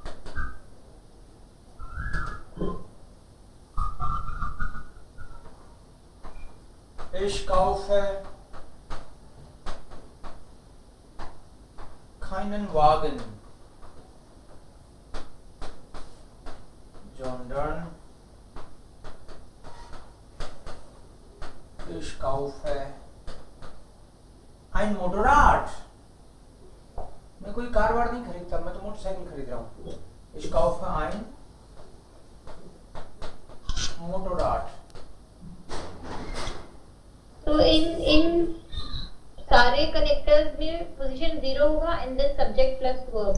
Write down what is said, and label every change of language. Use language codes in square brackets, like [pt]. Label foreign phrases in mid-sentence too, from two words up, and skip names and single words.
[de] Ich kaufe keinen Wagen, sondern ich kaufe ein Motorrad। [hi] मैं कोई कार वार नहीं खरीदता, मैं तो मोटरसाइकिल खरीद रहा हूँ। [de] Ich kaufe ein Motorrad। [hi] तो इन सारे कनेक्टर्स में पोजीशन 0 होगा [en] and then subject plus verb.